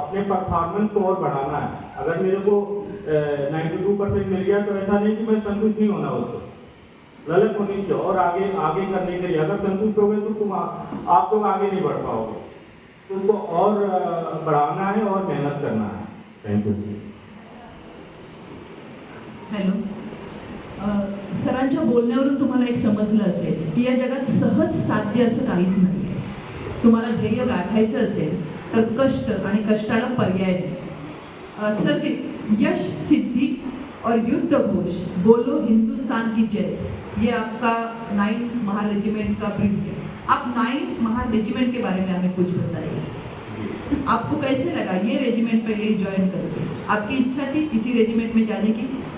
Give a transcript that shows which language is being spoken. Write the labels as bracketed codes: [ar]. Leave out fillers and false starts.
[hi] अपने परफॉर्मेंस को और बढ़ाना है। अगर मेरे को 92% मिल गया तो ऐसा नहीं कि मैं संतुष्ट नहीं होना, उसको ललक होनी चाहिए और आगे आगे करने के लिए। अगर संतुष्ट हो गए तो तुम आप लोग आगे नहीं बढ़ पाओगे, तो उसको और बढ़ाना है और मेहनत करना है। [en] Thank you. [mr] हॅलो, सरांच्या बोलण्यावरून तुम्हाला एक समजलं असेल की या जगात सहज साध्य असं काहीच नाही. तुम्हाला ध्येय गाठायचं असेल तर कष्ट आणि कष्टाला पर्याय नाही. [hi] सर जी, यश, सिद्धि और युद्ध घोष, बोलो हिंदुस्तान की जय, ये आपका 9 महार रेजिमेंट का ब्रीफ है. आप 9 महार रेजिमेंट के बारे में हमें कुछ बताइए. आपको कैसे लगा ये रेजिमेंट पहले ज्वाइन करके? आपकी इच्छा थी किसी रेजिमेंट में जाने की?